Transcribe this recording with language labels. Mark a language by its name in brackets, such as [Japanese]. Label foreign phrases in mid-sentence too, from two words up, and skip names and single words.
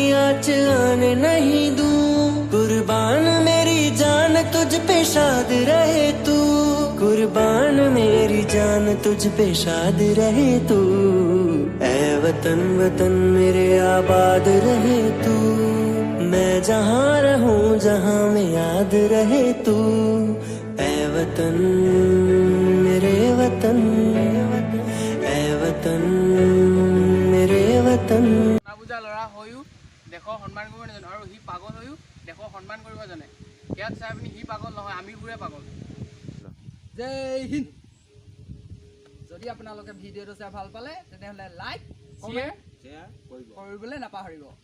[Hindi] आँच आने नहीं दूं कुर्बान मेरी जान तुझ पे शाद रहे तू कुर्बान मेरी जान तुझ पे शाद रहे तू ऐ वतन वतन मेरे आबाद रहे तू मैं जहाँ रहूं जहाँ में याद रहे तू ऐ वतन मेरे वतन ऐ वतन मेरे वतन [Assamese] বুজা লৰা হয়ও দেখো সন্মান কৰিব নাজানে আৰু হি পাগল হয়ও দেখো সন্মান কৰিব জানে ইয়াত চাই আপুনি হি পাগল নহয় আমিবোৰে পাগল [Hindi] जय हिन्द [Assamese] যদি আপোনালোকে ভিডিঅ'টো চাই ভাল পালে তেনেহ'লে [English] like comment share [Assamese] কৰিবলৈ নাপাহৰিব